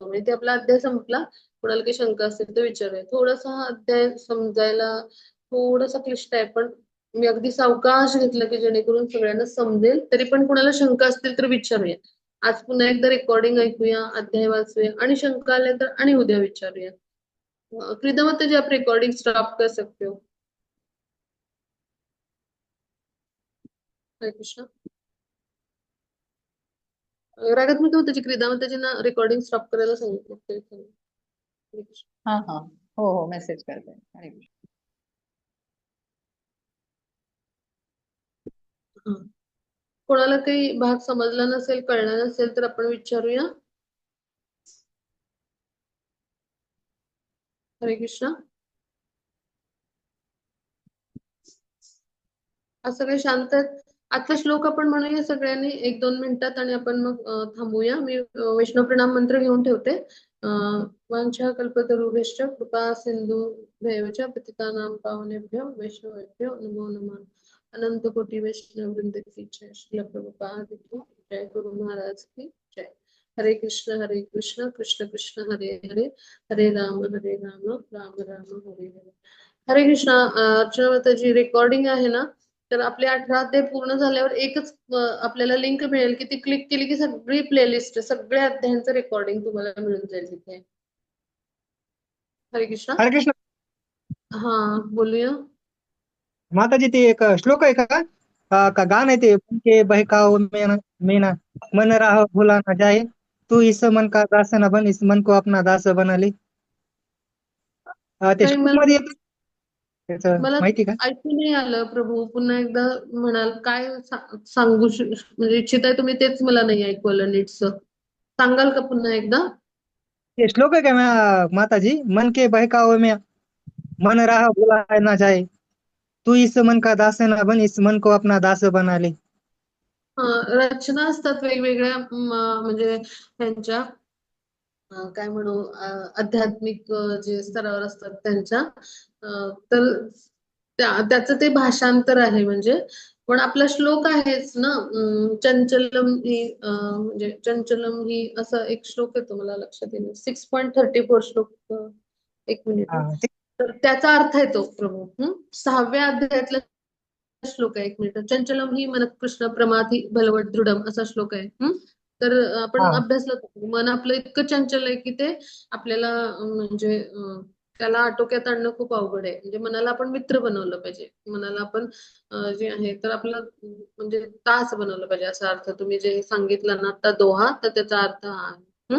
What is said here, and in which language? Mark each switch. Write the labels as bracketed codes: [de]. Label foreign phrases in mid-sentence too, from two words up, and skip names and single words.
[mr] म्हणजे ते आपला अध्याय संपला. कोणाला काही शंका असेल तर विचारूया. थोडासा हा अध्याय समजायला थोडासा क्लिष्ट आहे, पण मी अगदी सावकाश घेतलं की जेणेकरून सगळ्यांना समजेल. तरी पण कोणाला शंका असतील तर विचारूया. आज पुन्हा एकदा रेकॉर्डिंग ऐकूया, अध्याय वाचूया आणि शंका आल्या तर आणि उद्या विचारूया. [hi] प्रीतम, जी आप [en] recording stop [hi] कर सकते हो. [mr] हरे कृष्ण. रागात मी काय त्याची क्रीडामध्ये ना [en] recording stop [mr] करायला सांगितलं तरी चालेल. हरे कृष्ण. [hi] हाँ हाँ, हो मेसेज करते हैं. हरे कृष्ण. [mr] हा. कोणाला काही भाग समजला नसेल, कळला नसेल तर आपण विचारूया. हरे कृष्ण. असं काही शांत आहेत. आजचा श्लोक आपण म्हणूया सगळ्यांनी 1-2 मिनिटात आणि आपण मग थांबूया. मी वैष्णव प्रणाम मंत्र घेऊन ठेवते. [sa] वाञ्छा कल्पतरुभ्यश्च कृपा सिंधु भैवच पतितानां पावनेभ्यो वैष्णवेभ्यो नमो नमः. [hi] अनंत कोटि वैष्णव वृंद की जय. श्रील प्रभुपाद की जय. गुरु महाराज की जय. [sa] हरे कृष्ण कृष्ण कृष्ण हरे हरे, हरे राम राम राम हरे हरे. [mr] हरे कृष्णा. अर्चना माताजी, रेकॉर्डिंग आहे ना, तर आपले 18 अध्याय पूर्ण झाल्यावर एकच आपल्याला लिंक मिळेल की ती क्लिक केली की सगळी प्लेलिस्ट, सगळ्या अध्यायांचं रेकॉर्डिंग तुम्हाला मिळून जाईल तिथे. हरे कृष्णा. हरे कृष्ण. हा, बोलूया. माताजी ते एक श्लोक आहे का? का गाणं आहे ते, [hi] के बहकाओ में ना मन राह भुला ना जाए, तू इस मन का दास ना बन, इस मन को अपना दास बना ले. [mr] ते काही श्लोक मध्ये येतं, त्याचं मला माहिती का? ऐकू नाही आलं प्रभू, पुन्हा एकदा म्हणाल काय सांगू म्हणजे इच्छिताय तुम्ही, तेच मला नाही ऐकू आलं नीटस. सांगाल का पुन्हा एकदा? ते श्लोक आहे का माताजी? [hi] मन के बहकाओ में मन राह भुला ना जाए, तू इस मन का दास ना बन, इस मन को अपना दास बना ले. [mr] हा, रचना असतात वेगवेगळ्या म्हणजे त्यांच्या काय म्हणू आध्यात्मिक जे स्तरावर असतात त्यांच्या तर त्याचं ते भाषांतर आहे म्हणजे. पण आपला श्लोक आहेच ना, [sa] चंचलम ही [mr] म्हणजे [sa] चंचलम ही [mr] असं एक श्लोक येतो मला लक्षात येईल, 6.34 श्लोक. एक मिनिट. हा, ते तर त्याचा अर्थ येतो प्रभू. 6व्या अध्यायातला श्लोक आहे. एक मिनिट. [sa] चंचलम ही मन कृष्ण प्रमाथी बलवत दृढम [mr] असा श्लोक आहे. तर आपण हा, अभ्यासला मन आपलं इतकं चंचल आहे की ते आपल्याला म्हणजे त्याला आटोक्यात आणणं खूप अवघड आहे. म्हणजे मनाला आपण मित्र बनवलं पाहिजे, मनाला आपण जे आहे तर आपलं म्हणजे तास बनवलं पाहिजे असा अर्थ तुम्ही जे सांगितलं ना आता दोहा, तर त्याचा अर्थ हा आहे.